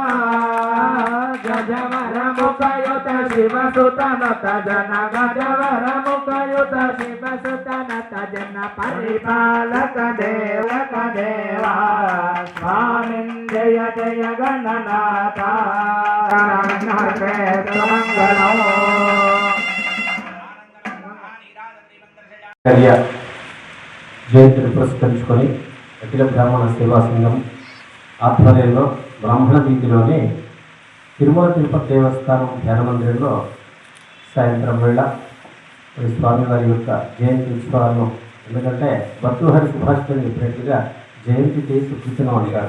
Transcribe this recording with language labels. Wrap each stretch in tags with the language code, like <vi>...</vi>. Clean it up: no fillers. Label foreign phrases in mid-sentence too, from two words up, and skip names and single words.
<sa>गजवरमुखयुत शिवसुतनत जन गजवरमुखयुत शिवसुतनत जन परिपालक देवा स्वामिन् जय जय गणनाथ</sa> <te>జయంతిని పురస్కరించుకొని అఖిల బ్రాహ్మణ సేవా సంఘం ఆధ్వర్యంలో బ్రాహ్మణ వీధిలోని తిరుమల తిరుపతి దేవస్థానం ధ్యాన మందిరంలో సాయంత్రం వేళ స్వామివారి యొక్క జయంతి ఉత్సవాలను, ఎందుకంటే భర్తృహరి సుభాషితని చెప్పినట్లుగా జయంతికి సుకృతనం అంటారు.</te>